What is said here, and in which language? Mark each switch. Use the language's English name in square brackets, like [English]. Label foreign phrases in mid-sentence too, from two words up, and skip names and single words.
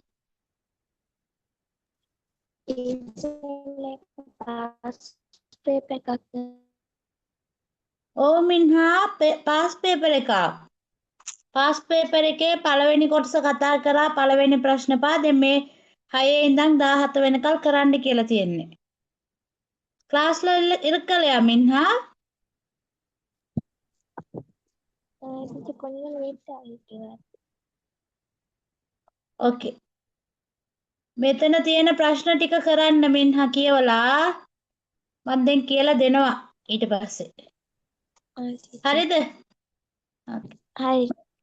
[Sinhala] ටීචර් මේක පාස් පේපර් එකක්ද? ඕ මින්හා පාස් පේපර් එකක්. පාස් පේපර් එකේ පළවෙනි කොටස කතා කරා පළවෙනි ප්‍රශ්න පහ. දැන් මේ 6 ඉඳන් 17 වෙනකල් කරන්න කියලා තියෙන්නේ. [Tamil] ක්ලාස්ல இருக்கலையா மின்ஹா? ටීචර් கொஞ்சம் லேட் ஆகிட்டு. [Sinhala] ඕකේ. මෙතන තියෙන ප්‍රශ්න ටික කරන්න මින්හා කියවලා මම දැන් කියලා දෙනවා ඊට පස්සේ. හරිද? ඕකේ. හරි.